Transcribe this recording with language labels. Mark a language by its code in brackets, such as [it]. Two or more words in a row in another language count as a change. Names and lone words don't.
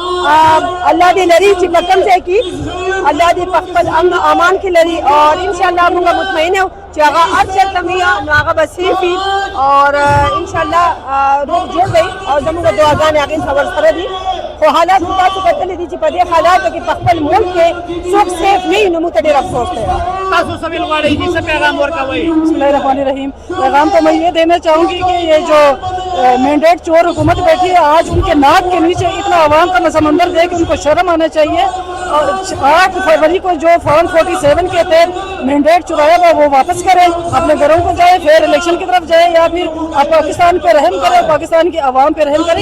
[ps] الله دې لري چې په کوم ځای کې الله دې په خپل امن او امان کې لري اور [ar] ان شاء الله [ps] موږ مطمئن یو چې هغه هر چېرته وي نو هغه به سیف وي اور [ar] ان شاء الله [ps] روغ جوړ دی او زموږ دعاګانې هغې سره ورسره دي. خو حالات تاسو کتلی دي چې په دې حالاتو کې په خپل ملک کې څوک سیف نه وي نو موږ ته ډېر افسوس دی. تاسو څه ویل غواړئ جی څه پیغام ورکوئ. [ar] بسم اللہ الرحمن الرحیم. [ur] پیغام تو میں یہ دینا چاہوں گی کہ یہ جو مینڈیٹ چور حکومت بیٹھی ہے آج ان کے ناک کے نیچے اتنا عوام کا سمندر دے کہ ان کو شرم آنا چاہیے. اور 8 فروری کو جو فارم 47 کے تحت مینڈیٹ چرایا ہوا وہ واپس کریں اپنے گھروں کو جائے پھر الیکشن کی طرف جائے یا پھر آپ پاکستان پہ رحم کریں پاکستان کی عوام پہ رحم کریں.